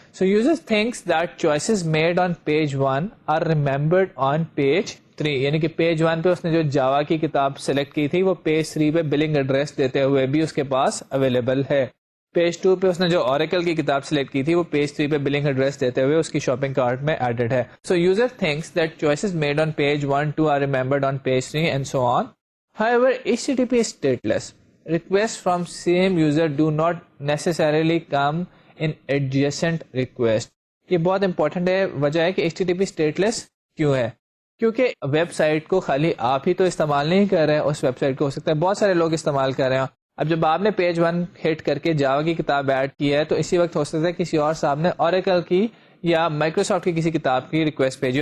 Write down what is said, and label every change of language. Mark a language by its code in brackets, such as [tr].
[en] So user thinks that choices made on page 1 are remembered on page 3. [ur] یعنی کہ page 1 پہ اس نے جو جاوا کی کتاب سلیکٹ کی تھی وہ پیج 3 پہ بلنگ ایڈریس دیتے ہوئے بھی اس کے پاس اویلیبل ہے. پیج 2 پہ اس نے جو اوریکل کی کتاب سلیکٹ کی تھی وہ پیج 3 پہ بلنگ ایڈریس دیتے ہوئے اس کی شاپنگ کارٹ میں ایڈڈ ہے. [en] So user thinks that choices made on page 1 2 are remembered on page 3 and so on. However, HTTP is stateless. Requests from same user do not necessarily come in adjacent request. [ur] یہ بہت important ہے. وجہ ہے کہ HTTP stateless کیوں ہے, کیونکہ web site کو خالی آپ ہی تو استعمال نہیں کر رہے ہیں, اس ویب سائٹ کو ہو سکتا ہے بہت سارے لوگ استعمال کر رہے ہیں. اب جب آپ نے پیج 1 ہٹ کر کے جاوا کی کتاب ایڈ کی ہے تو اسی وقت ہو سکتا ہے کسی اور صاحب نے اوریکل کی یا مائکروسافٹ کی کسی کتاب کی ریکویسٹ بھیجی.